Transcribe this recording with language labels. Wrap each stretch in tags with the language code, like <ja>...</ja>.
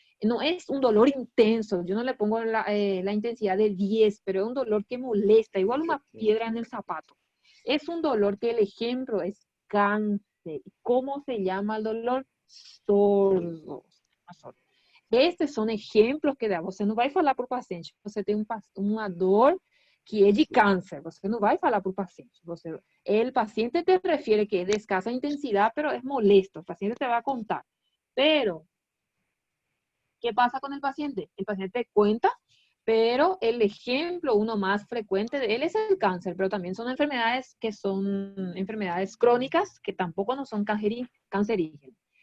<es>No es un dolor intenso, yo no le pongo la intensidad de 10, pero es un dolor que molesta, igual una piedra en el zapato. Es un dolor que el ejemplo es cáncer. ¿Cómo se llama el dolor? Sordo. Estes son ejemplos que dá.</es> <pt>Você não vai falar para o paciente, você tem uma dor que é de cáncer, você não vai falar para o paciente.</pt> <es>El paciente te refiere que es de escasa intensidad, pero es molesto, el paciente te va a contar. Pero, ¿qué pasa con el paciente? El paciente cuenta, pero el ejemplo, uno más frecuente de él es el cáncer, pero también son enfermedades que son enfermedades crónicas que tampoco no son cancerígenas.</es>